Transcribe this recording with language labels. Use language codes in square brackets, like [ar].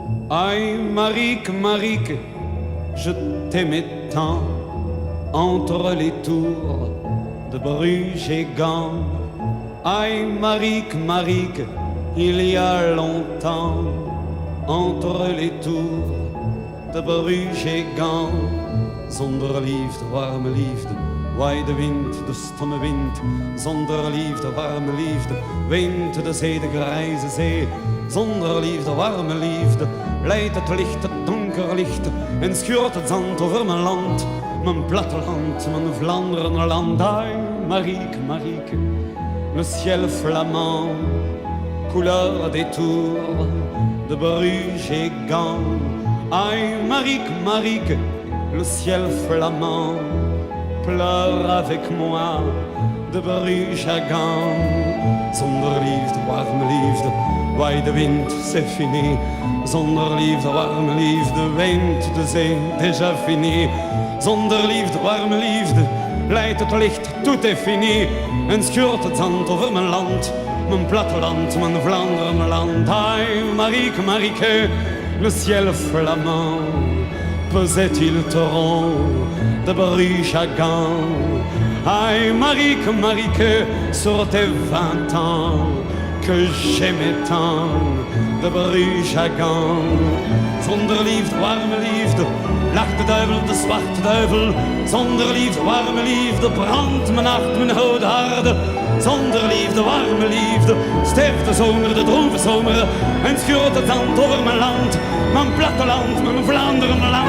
[fr] Aïe, Marique, Marique, je t'aimais tant, entre les tours de Bruges et Gand. Aïe, Marique, Marique, il y a longtemps, entre les tours de Bruges et Gand. [nl] Zonder liefde, warme liefde, waai de wind, de stomme wind. Zonder liefde, warme liefde, weent de zee, de grijze zee. Zonder liefde, warme liefde, leidt het licht, het donker licht. En schuurt het zand over mijn land, mijn platteland, mijn Vlaanderenland. [fr] Ai, Marique, Marique, le ciel flamand, couleur des tours de Bruges et Gand. Ai, Marique, Marique, le ciel flamand, pleure avec moi de Bruges à Gand. [nl] Zonder liefde, warme liefde, waai de wind, [fr] c'est fini. [nl] Zonder liefde, warme liefde, weent de zee, [fr] déjà fini. [nl] Zonder liefde, warme liefde, leidt het licht, [fr] tout est fini. [nl] En schuurt het zand over mijn land, mijn platteland, mijn Vlaanderenland. [fr] Ai, Marique, Marique, le ciel flamand, pesait-il torrent de Bruges à Gand. Aïe, Marique, Marique, sur tes 20 ans que j'aimais tant de Bruges à Gand. [nl] Zonder liefde, warme liefde, lacht de duivel, de zwarte duivel. Zonder liefde, warme liefde, brandt mijn hart, mijn oude harde. Zonder liefde, warme liefde, sterft de zomer, de droeve zomer. En schuurt het zand over mijn land, mijn platteland, mijn Vlaanderen.